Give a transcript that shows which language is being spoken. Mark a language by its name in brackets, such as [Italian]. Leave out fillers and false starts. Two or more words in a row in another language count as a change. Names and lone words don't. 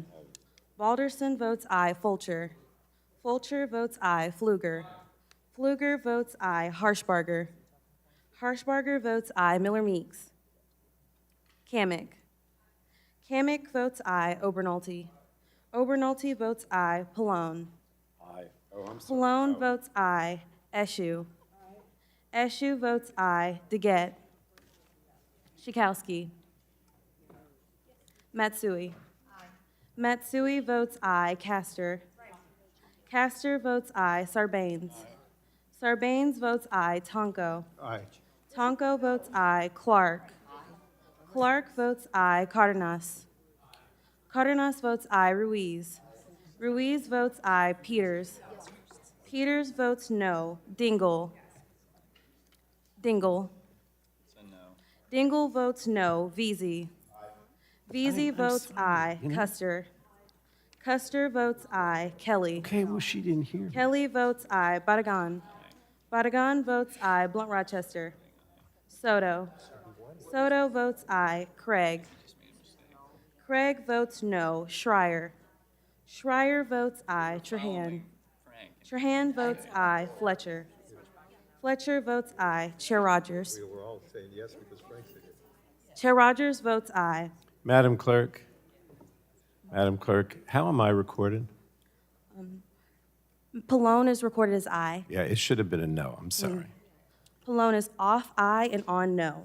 [English] Balderson votes aye. Fulcher. Fulcher votes aye. Pfluger. Pfluger votes aye. Harshbarger. Harshbarger votes aye. Miller Meeks. Kamick. Kamick votes aye. Obernolte. Obernolte votes aye. Pallone. Aye. Oh, I'm sorry. Pallone votes aye. Eshu. Eshu votes aye. Deget. Schikowsky. Matsui. Matsui votes aye. Castor. Castor votes aye. Sarbanes. Sarbanes votes aye. Tonko. Aye. Tonko votes aye. Clark. Clark votes aye. Cardenas. Cardenas votes aye. Ruiz. Ruiz votes aye. Peters. Peters votes no. Dingell. Dingell. Dingell votes no. Veazey. Veazey votes aye. Custer. Custer votes aye. Kelly. Okay, well, she didn't hear. Kelly votes aye. Badagan. Badagan votes aye. Blunt Rochester. Soto. Soto votes aye. Craig. Craig votes no. Schreier. Schreier votes aye. Trahan. Trahan votes aye. Fletcher. Fletcher votes aye. Chair Rogers. We were all saying yes because Frank said it. Chair Rogers votes aye. Madam Clerk, Madam Clerk, how am I recorded? Pallone is recorded as aye. Yeah, it should have been a no. I'm sorry. Pallone is off aye and on no.